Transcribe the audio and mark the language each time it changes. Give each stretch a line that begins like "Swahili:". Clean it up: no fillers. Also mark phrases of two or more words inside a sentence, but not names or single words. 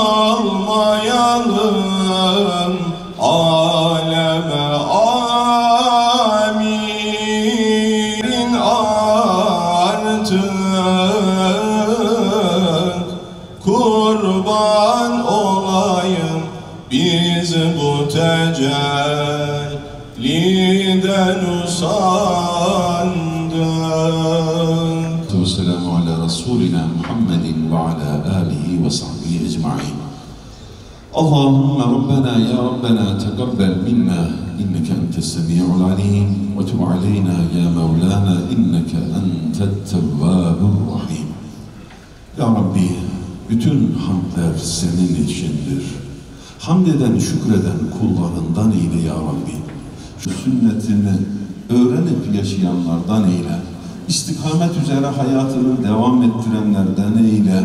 Turkish: Almayalım aleme amin artık kurban olayım biz bu tecelliden usandık.
Arabic: والسلام على رسولنا محمد وعلى آله وصحبه أجمعين. اللهم ربنا يا ربنا تقبل منا إنك أنت السميع العليم وتب علينا يا مولانا إنك أنت التواب الرحيم.
Turkish: Ya Rabbi, bütün hamdler senin içindir. Hamd eden, şükreden kullarından eyle ya Rabbi. Şu sünnetini öğrenip yaşayanlardan eyle. İstikamet üzere hayatını devam ettirenlerden eyle.